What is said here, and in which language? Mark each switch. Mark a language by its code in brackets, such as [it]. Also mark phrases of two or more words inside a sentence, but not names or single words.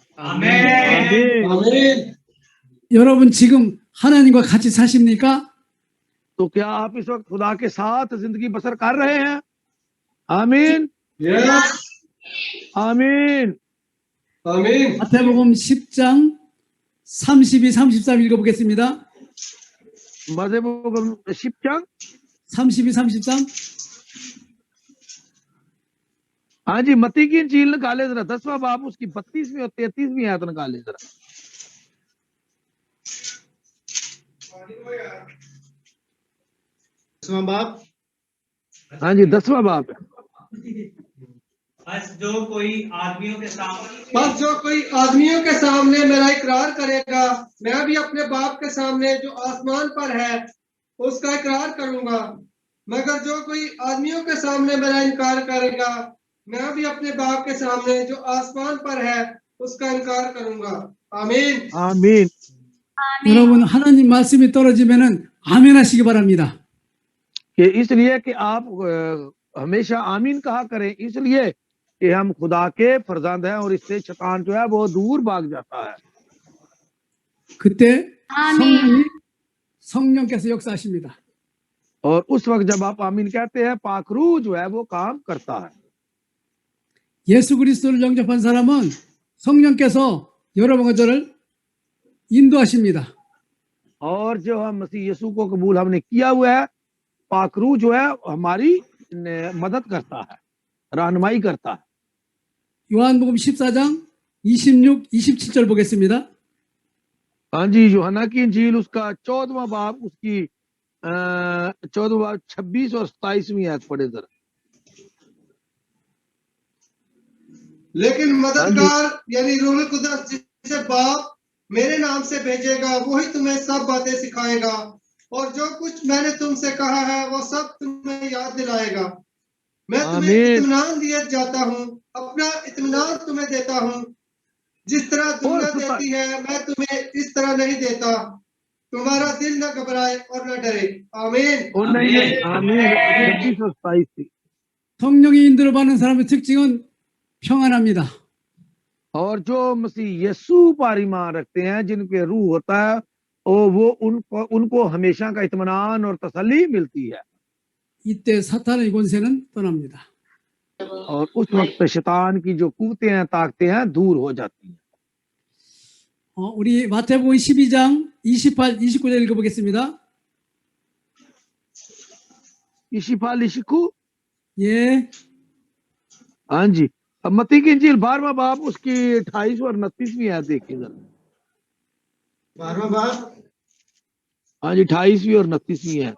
[ur] आमीन। [ko] 여러분 지금 하나님과 같이 사십니까? [ur] تو کیا آپ اس وقت خدا کے ساتھ زندگی بسر کر رہے ہیں? आमीन, यस, आमीन। आमीन। [ko] 마태복음 10장 32, 33 읽어보겠습니다. 마태복음 10장 32, 33 [ur] ہاں جی، متی کی انجیل نکالے ذرا، 10واں باب اس کی 32ویں اور 33ویں آیت نکالے ذرا. बाप, ہاں جی، 10واں باب ہے. بس جو کوئی آدمیوں کے سامنے میرا اقرار کرے گا، میں بھی اپنے باپ کے سامنے جو آسمان پر ہے اس کا اقرار کروں گا. مگر جو کوئی آدمیوں کے سامنے میرا انکار کرے گا، میں بھی اپنے باپ کے سامنے جو آسمان پر ہے اس کا انکار کروں گا. आमीन। आमीन। [ko] 여러분 하나님 말씀이 떨어지면은 아멘 하시기 바랍니다. [ur] کہ اس لیے کہ آپ ہمیشہ آمین کہا کریں، اس لیے کہ ہم خدا کے فرزند ہیں اور اس سے شیطان جو ہے وہ دور بھاگ جاتا ہے. [ko] 그때 아멘. 성령께서 역사하십니다. [ur] اور اس وقت جب آپ آمین کہتے ہیں، پاک روح جو ہے وہ کام کرتا ہے. [ko] 예수 그리스도를 영접한 사람은 성령께서 여러분과 저를 인도하십니다. [ur] اور جو ہم مسیح یسوع کو قبول ہم نے کیا ہوا ہے، پاک روح جو ہے ہماری مدد کرتا ہے، رہنمائی کرتا ہے. [ko] 요한복음 14장 26, 27절 보겠습니다. [ur] ہاں جی، یوحنا کی انجیل اس کا 14واں باب اس کی 14واں باب 26 اور 27ویں آیت پڑھے ذرا. لیکن مددگار یعنی روح القدس جسے باپ میرے نام سے بھیجے گا وہی تمہیں سب باتیں سکھائے گا اور جو کچھ میں نے تم سے کہا ہے وہ سب تمہیں یاد دلائے گا. میں تمہیں आमीन। اطمینان دیے جاتا ہوں، اپنا اطمینان تمہیں دیتا ہوں. جس طرح دنیا دیتی ہے میں تمہیں اس طرح نہیں دیتا. تمہارا دل نہ گھبرائے اور نہ ڈرے. आमीन। اور نہیں، آمین۔ 26 اور 27. [ko] 성령이 인도를 받는 사람의 특징은 평안합니다. [ur] اور جو مسیح یسوع پر ایمان رکھتے ہیں، جن کے روح ہوتا ہے، وہ ان کو ہمیشہ کا اطمینان اور تسلی ملتی ہے. [ko] 이때 사탄의 권세는 떠납니다. [ur] اور اس وقت شیطان کی جو قوتیں ہیں، طاقتیں ہیں، دور ہو جاتی ہیں. [ko] 우리 마태복음 12장 28, 29절 읽어보겠습니다. इशिफा लिशिकू, 예, [ur] ہاں جی. اب متی کی انجیل 12واں باب اس کی 28 اور 29ویں آیت دیکھیے ذرا. 12واں باب ہاں جی، 28ویں اور 29ویں آیت.